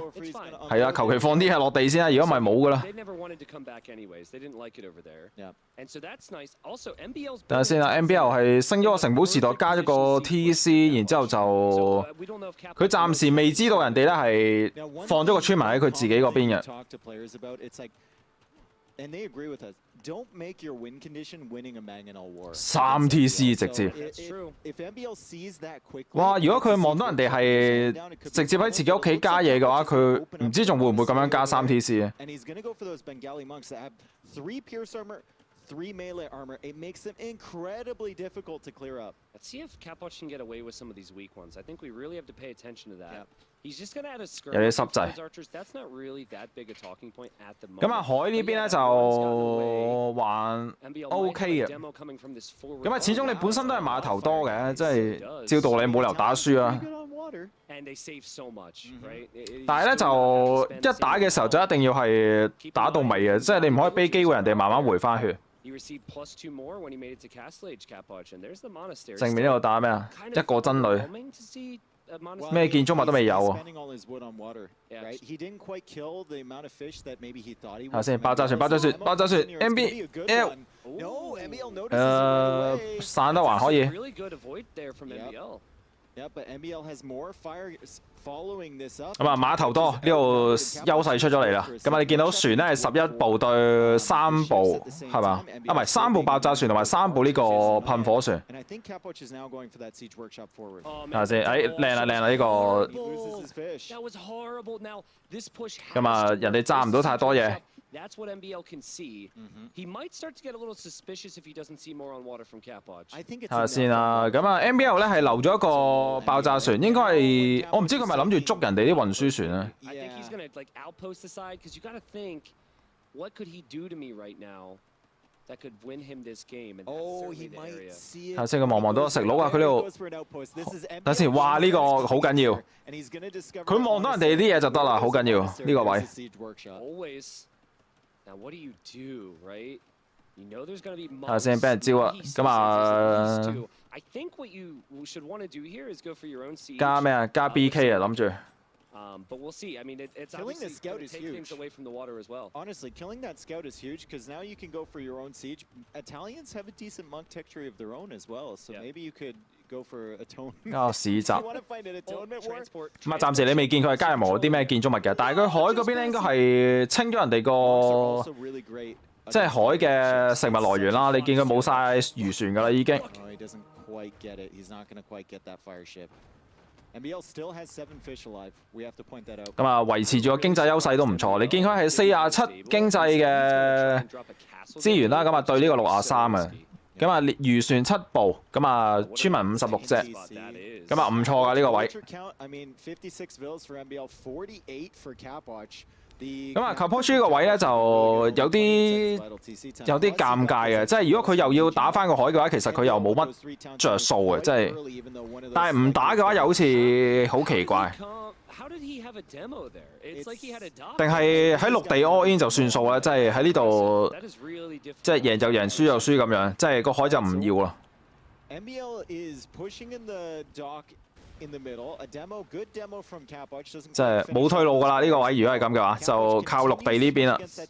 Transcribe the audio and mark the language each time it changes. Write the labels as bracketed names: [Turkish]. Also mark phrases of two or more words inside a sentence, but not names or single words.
[Cantonese] 係啊，求其放啲係落地先啊！如果唔係冇噶啦。等下先啊 ，NBL 係升咗個城堡時代，加咗個 TC， 然之後就佢暫時未知道人哋咧係放咗個村民喺佢自己嗰邊嘅。 [English] And they agree with us. Don't make your win condition winning a Mangonel war. [Cantonese] 3 TC 直接。 [English] If MBL sees that quickly. [Cantonese] 哇！如果佢望到人哋係直接喺自己屋企加嘢嘅話，佢唔知仲會唔會咁樣加3 TC 啊？ [English] And he's going to go for those Bengali monks that have 3 pierce armor, 3 melee armor. It makes them incredibly difficult to clear up. Let's see if Kapoch can get away with some of these weak ones. I think we really have to pay attention to that. Yeah. He's just going to add a [Cantonese] 有啲 [English] skirmish [Cantonese] 濕 [English] with [Cantonese] 滯。 [English] those archers. That's not really that big a talking point at the moment. [Cantonese] 咁啊，海呢邊咧就還 OK 嘅。咁啊，始終你本身都係碼頭多嘅，即係照道理冇理由打輸啊。 [English] And they save so much, right? [Cantonese] 但係咧就一打嘅時候就一定要係打到尾嘅，即係你唔可以俾機會人哋慢慢回翻血。 [English] He received +2 more when he made it to Castle Age Capoch, and there's the monastery. [Cantonese] 正面呢度打咩啊？一個真女，咩建築物都未有喎。睇下先，爆炸船，MBL 散得還可以。咁啊，碼頭多呢度優勢出咗嚟啦。咁啊，你見到船咧係11部對3部係嘛？啊，唔係3部爆炸船同埋3部呢個噴火船。睇下先，靚啦靚啦呢個。咁啊，人哋揸唔到太多嘢。 [English] That's what MBL can see. He might start to get a little suspicious if he doesn't see more on water from Cap Watch. [Cantonese] 睇下先啊，咁啊 MBL 咧係留咗一個爆炸船，應該係我唔知佢咪諗住捉人哋啲運輸船啊。 [English] I think he's gonna like outpost the side because you got to think, what could he do to me right now that could win him this game? And that's certainly the area. [Cantonese] 睇下先，佢望到食佬啊！佢呢度睇下先，哇！呢個好緊要，佢望到人哋啲嘢就得啦，好緊要呢個位。 [English] Always. Now what do you do, right? You know there's going to be [Cantonese] 睇下先，俾人招啊！咁啊， [English] I think what you should want to do here is go for your own siege. [Cantonese] 加咩啊？加 BK 啊，諗住。 [English] But we'll see. I mean, it's killing the scout is take huge. things away from the water as well. Honestly, killing that scout is huge because now you can go for your own siege. Italians have a decent monk texture of their own as well, so maybe you could go for atonement. [Cantonese] 啊，市集。 [English] You want to find an atonement war? [Cantonese] 咁啊，暫時你未見佢係加任何啲咩建築物嘅，但係佢海嗰邊咧應該係清咗人哋個即係海嘅食物來源啦。你見佢冇晒漁船㗎啦已經。 [English] He doesn't quite get it. He's not going to quite get that fire ship. MBL still has 7 fish alive. We have to point that out. [Cantonese] 咁啊，維持住個經濟優勢都唔錯。你見佢係47經濟嘅資源啦，咁啊對呢個63啊。咁啊，漁船7部，咁啊村民56隻，咁啊唔錯㗎呢個位。咁啊 Capoche 呢個位咧就有啲尷尬嘅，即係如果佢又要打翻個海嘅話，其實佢又冇乜着數嘅，即係。但係唔打嘅話又好似好奇怪。定係喺陸地 [English] all in [Cantonese] 就算數啦，即係喺呢度，即係贏就贏，輸就輸咁樣，即係個海就唔要啦。即係冇退路㗎啦！呢個位如果係咁嘅話，就靠陸地呢邊啦。